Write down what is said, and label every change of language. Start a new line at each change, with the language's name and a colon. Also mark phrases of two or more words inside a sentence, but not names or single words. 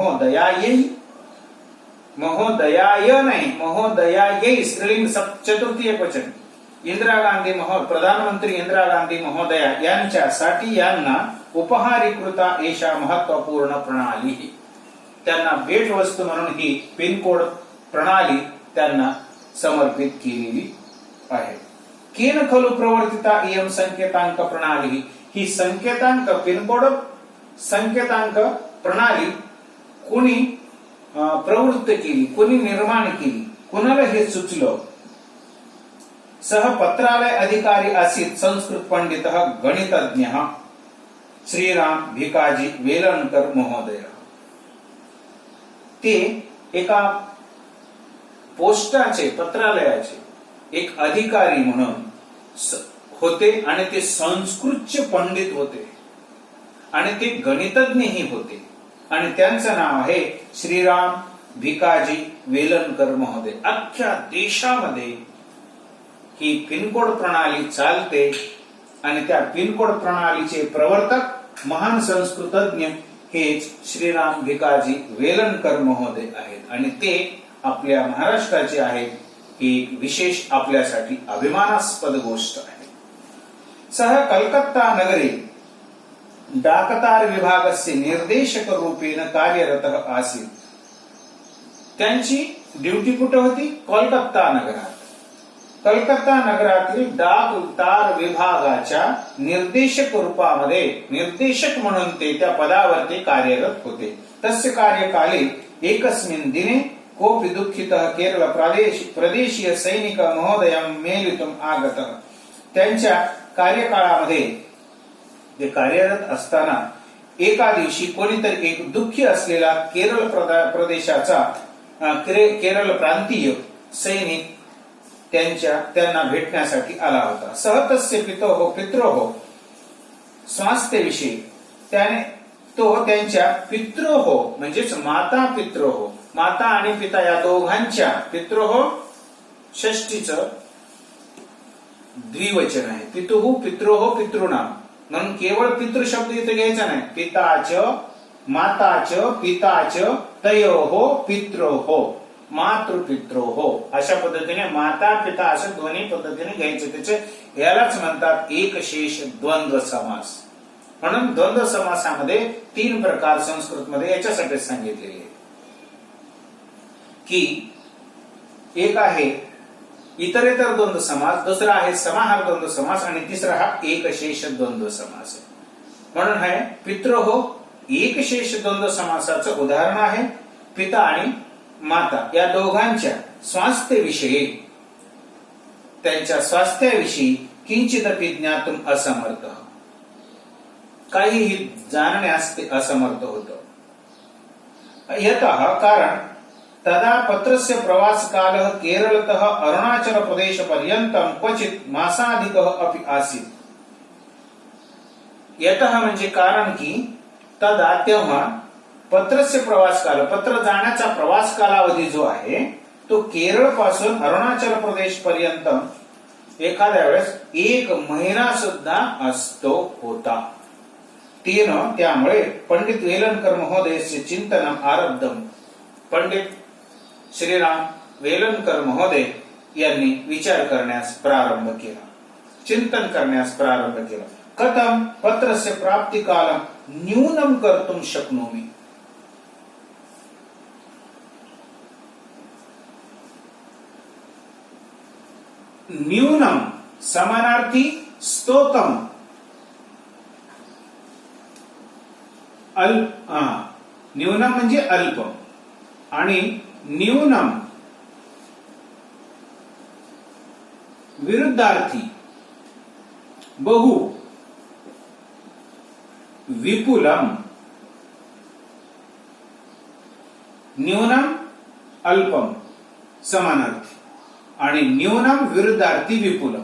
Marathi: महोदयायै स्त्रीलिंग चतुर्थी एकवचन, प्रधानमंत्री इंदिरा गांधी महोदया यांच्यासाठी यांना
Sanskrit: उपहारीकृता एषा महत्वपूर्ण प्रणाली,
Marathi: त्यांना भेटवस्तू म्हणून ही पिनकोड प्रणाली त्यांना समर्पित केलेली आहे.
Sanskrit: केन खलु प्रवर्तिता इयं संकेतांक प्रणाली,
Marathi: ही संकेतांक पिनकोड संकेतांक प्रणाली कोणी प्रवृत्त केली, कोणी निर्माण केली, कोणाला हे सुचलं?
Sanskrit: सह पत्रालय अधिकारी आसीत संस्कृत पंडित गणितज्ञ श्रीराम भिकाजी वेलणकर महोदय.
Marathi: ते एका पोस्टाचे, पत्रालयाचे एक अधिकारी म्हणून होते आणि ते संस्कृतचे पंडित होते आणि ते गणितज्ञही होते आणि त्यांचं नाव आहे श्रीराम भिकाजी वेलणकर महोदय. अख्ख्या देशामध्ये ही पिनकोड प्रणाली चालते आणि त्या पिनकोड प्रणालीचे प्रवर्तक महान संस्कृतज्ञ हेच श्रीराम भिकाजी वेलणकर महोदय आहेत आणि ते आपल्या महाराष्ट्राचे आहेत. ही एक विशेष आपल्यासाठी अभिमानास्पद गोष्ट आहे.
Sanskrit: सः कलकत्ता नगरे डाकतार विभागस्य निर्देशक रूपेण कार्यरतः आसीत्.
Marathi: त्यांची ड्युटी कुठे होती? कोलकाता नगरात. कलकत्ता नगरातील डाकतार विभागाच्या निर्देशक रूपामध्ये निर्देशक म्हणून ते त्या पदावरती कार्यरत होते.
Sanskrit: तस्य कार्यकाले एकस्मिन् दिने कोऽपि दुःखितः केरळ प्रदेशीय सैनिक महोदयं मेलितुम् आगतः.
Marathi: त्यांच्या कार्यकाळामध्ये ते कार्यरत असताना एका दिवशी कोणीतरी एक दुःखी असलेला केरळ प्रदेशाचा केरळ प्रांतीय सैनिक त्यांना भेटण्यासाठी आला होता.
Sanskrit: सह तस्य पित्रोः स्वास्थ्यविषयी
Marathi: त्याने तो त्यांच्या पित्रोः म्हणजेच माता पित्रोः माता आणि पिता या दोघांच्या पित्रोः षष्टीचं द्विवचन आहे.
Sanskrit: पितुः पित्रोः पितृणाम
Marathi: म्हणून केवळ पितृ शब्द इथे घ्यायचा नाही.
Sanskrit: पिताच माताच पिताच तयोः पित्रोः मातृपित्रोः
Marathi: अशा पद्धतीने माता पिता असं दोन्ही पद्धतीने घ्यायचं. त्याचे यालाच म्हणतात एकशेष द्वंद्व समास. म्हणून द्वंद्व समासामध्ये 3 प्रकार संस्कृतमध्ये याच्यासाठी सांगितलेले आहे की एक आहे इतरेतर द्वंद्व समास, दुसरा आहे समाहार द्वंद्व समास आणि तिसरा हा एकशेष द्वंद्व समास आहे. म्हणून हे पित्रोः एकशेष द्वंद्व समासाचं उदाहरण आहे. पिता आणि माता या दोघांच्या स्वास्थ्यविषयी त्यांच्या स्वास्थ्याविषयी
Sanskrit: किंचिदपि ज्ञातुम असमर्थ
Marathi: काहीही जाणण्यास ते असमर्थ होतं.
Sanskrit: यतः कारण तदा पत्रस्य प्रवास कालः केरळतः अरुणाचल प्रदेश पर्यंतम क्वचित मासाधिकः अपि आसीत्.
Marathi: यतः म्हणजे कारण की तदा तेव्हा
Sanskrit: पत्रस्य प्रवास काल
Marathi: पत्र जाण्याचा प्रवास कालावधी जो आहे तो केरळ पासून अरुणाचल प्रदेश पर्यंत एखाद्या वेळेस 1 महिना सुद्धा असतो होता.
Sanskrit: त्यामुळे पंडित वेलणकर महोदयस्य चिंतनम आरब्धम.
Marathi: पंडित श्रीराम वेलणकर महोदय यांनी विचार करण्यास प्रारंभ केला, चिंतन करण्यास प्रारंभ केला.
Sanskrit: कथम पत्रस्य प्राप्ति कालम न्यूनम कर्तुम शक्नोमि.
Marathi: न्यूनम समानार्थी स्तोतम न्यूनम म्हणजे अल्प आणि न्यूनम विरुद्धार्थी
Sanskrit: बहु विपुलम. न्यूनम अल्पम
Marathi: समानार्थी आणि न्यूनम विरुद्धार्थी विपुलम.